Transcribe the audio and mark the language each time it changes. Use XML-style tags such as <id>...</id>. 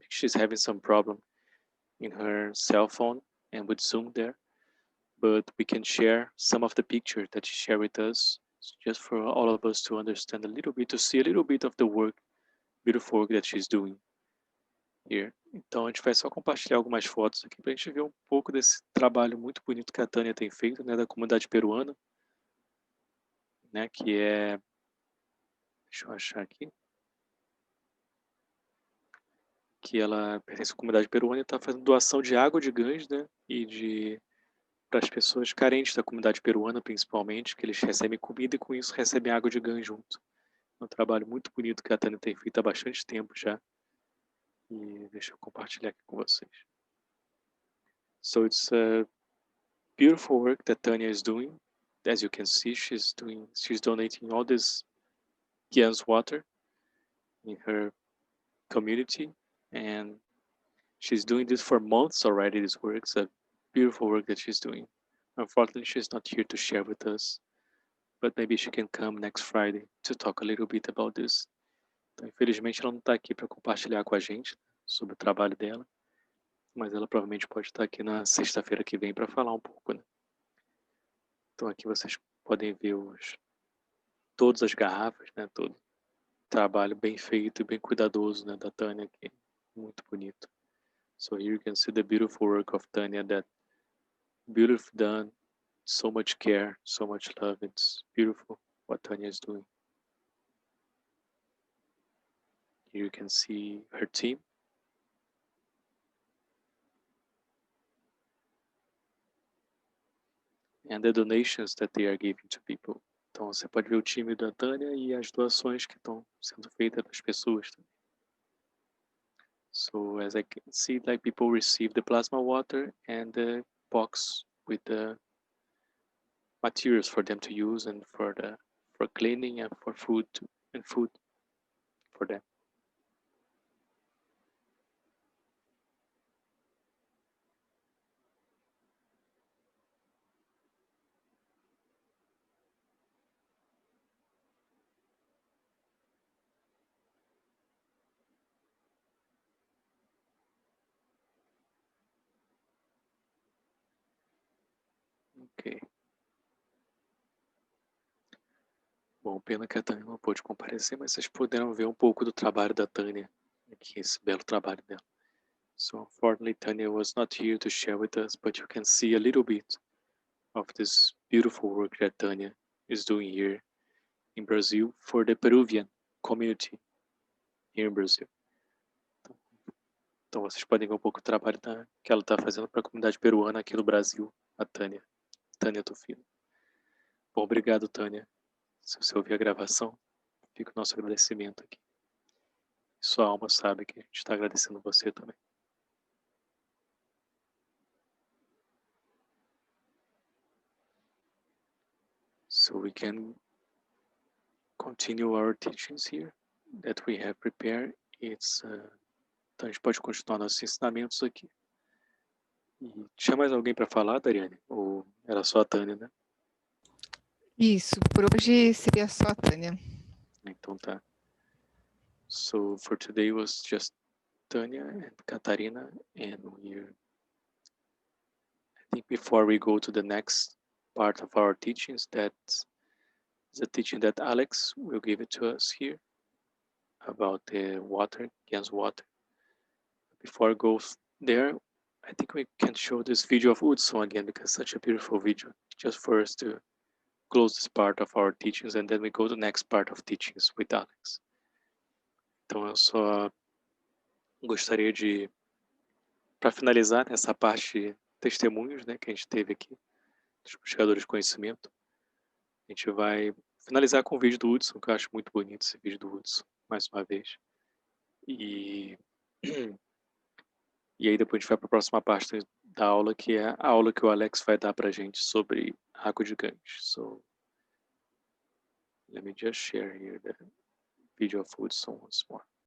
<en>She's having some problem in her cell phone and with Zoom there. But we can share some of the pictures that she shared with us, just for all of us to understand a little bit, to see a little bit of the work, beautiful work that she's doing here.</en> <pt>Então a gente vai só compartilhar algumas fotos aqui para a gente ver um pouco desse trabalho muito bonito que a Tânia tem feito, né, da comunidade peruana, né, que é, deixa eu achar aqui, que ela pertence à comunidade peruana e está fazendo doação de água de Ganges, né, e para as pessoas carentes da comunidade peruana, principalmente, que eles recebem comida e com isso recebem água de Ganges junto. É um trabalho muito bonito que a Tânia tem feito há bastante tempo já. E deixa eu compartilhar aqui com vocês.</pt> <en>So it's a beautiful work that Tanya is doing. As you can see, she's donating all this Gian's water in her community, and she's doing this for months already. This work, it's a beautiful work that she's doing. Unfortunately, she's not here to share with us, but maybe she can come next Friday to talk a little bit about this.</en> <pt>Então, infelizmente, ela não está aqui para compartilhar com a gente sobre o trabalho dela, mas ela provavelmente pode estar aqui na sexta-feira que vem para falar um pouco, né? Então aqui vocês podem ver todas as garrafas, né? Todo trabalho bem feito e bem cuidadoso, né, da Tânia aqui, muito bonito.</pt> <en>So here you can see the beautiful work of Tanya, that beautiful done, so much care, so much love. It's beautiful what Tanya is doing. Here you can see her team. And the donations that they are giving to people.</en> <pt>Então você pode ver o time da Tânia e as doações que estão sendo feitas das pessoas também.</pt> <en>So as I can see, like, people receive the plasma water and the box with the materials for them to use and for cleaning and for food for them. Ok.</en> <pt>Bom, pena que a Tânia não pôde comparecer, mas vocês puderam ver um pouco do trabalho da Tânia aqui, esse belo trabalho dela.</pt> <en>So unfortunately, Tanya was not here to share with us, but you can see a little bit of this beautiful work that Tanya is doing here in Brazil for the Peruvian community here in Brazil.</en> <pt>Então vocês podem ver um pouco do trabalho que ela está fazendo para a comunidade peruana aqui no Brasil, a Tânia. Tânia Tufino. Bom, obrigado, Tânia. Se você ouvir a gravação, fica o nosso agradecimento aqui. Sua alma sabe que a gente está agradecendo você também. So we can continue our teachings here that we have prepared. Então a gente pode continuar nossos ensinamentos aqui. E tinha mais alguém para falar, Dariane? Ou era só a Tânia, né? Isso, por hoje seria só a Tânia. Então tá.</pt> <en>So for today was just Tânia and Catarina, and I think before we go to the next part of our teachings, that's the teaching that Alex will give it to us here about the water, against water. Before I go there, I think we can show this video of Hudson again, because it's such a beautiful video, just for us to close this part of our teachings, and then we go to the next part of teachings with Alex.</en> <pt>Então eu só gostaria de, para finalizar essa parte de testemunhos, né, que a gente teve aqui, dos buscadores de conhecimento, a gente vai finalizar com o vídeo do Hudson, que eu acho muito bonito esse vídeo do Hudson, mais uma vez. E aí depois a gente vai para a próxima parte da aula, que é a aula que o Alex vai dar para a gente sobre água de gancho.</pt> <en>So, let me just share here the video of Hudson once more.</en>